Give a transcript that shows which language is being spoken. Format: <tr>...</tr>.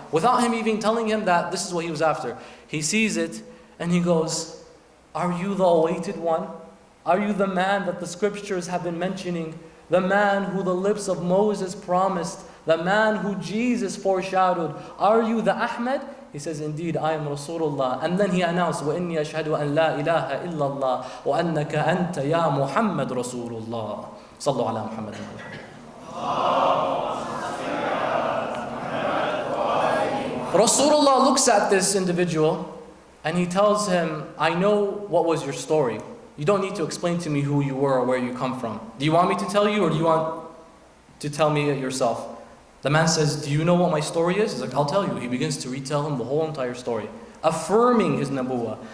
<en>Without him even telling him that this is what he was after. He sees it, and he goes, are you the awaited one? Are you the man that the scriptures have been mentioning? The man who the lips of Moses promised? The man who Jesus foreshadowed? Are you the Ahmed? He says, indeed, I am Rasulullah. And then he announced,</en> <ar>وَإِنِّي أَشْهَدُ أَنْ لَا إِلَهَ إِلَّا اللَّهِ وَأَنَّكَ أَنْتَ يَا مُحَمَّدْ رَسُولُ اللَّهِ صلوا على محمد.</ar> <en>Rasulullah looks at this individual and he tells him, I know what was your story. You don't need to explain to me who you were or where you come from. Do you want me to tell you, or do you want to tell me it yourself? The man says, do you know what my story is? He's like, I'll tell you. He begins to retell him the whole entire story, affirming his nubuwwah.</en>